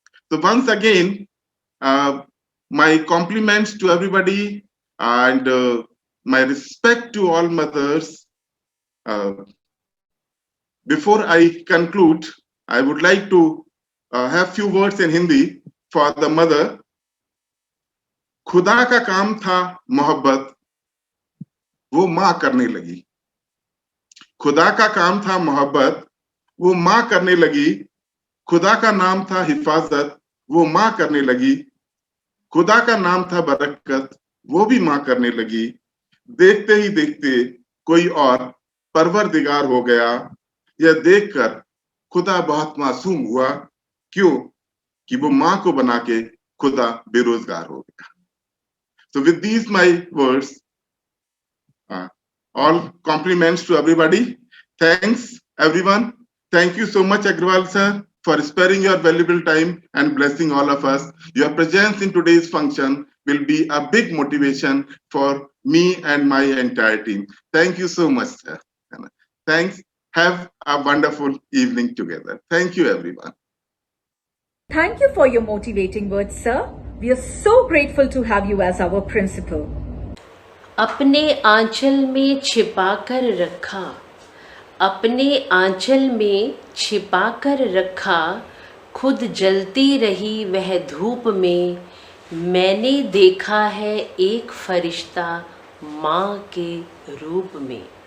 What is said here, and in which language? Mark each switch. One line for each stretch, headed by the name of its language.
English: So once again, my compliments to everybody and my respect to all mothers. Before I conclude, I would like to have few words in Hindi for the mother.
Hindi: खुदा का काम था मोहब्बत, वो माँ करने लगी। खुदा का काम था मोहब्बत, वो माँ करने लगी। खुदा का नाम था हिफाजत, वो माँ करने लगी। खुदा का नाम था बरकत, वो भी माँ करने लगी। देखते ही देखते कोई और परवरदिगार हो गया। यह देखकर खुदा बहुत मासूम हुआ। क्यों? कि वो माँ को बना के खुदा बेरोजगार हो गया।
English: So with these my words, all compliments to everybody. Thanks everyone. Thank you so much Agrawal sir for sparing your valuable time and blessing all of us. Your presence in today's function will be a big motivation for me and my entire team. Thank you so much sir. Thanks. Have a wonderful evening together. Thank you everyone. Thank you for your motivating words, sir. We are so grateful to have you as our principal.
Hindi: अपने आंचल में छिपा कर रखा, अपने आंचल में छिपा कर रखा, खुद जलती रही वह धूप में। मैंने देखा है एक फरिश्ता माँ के रूप में।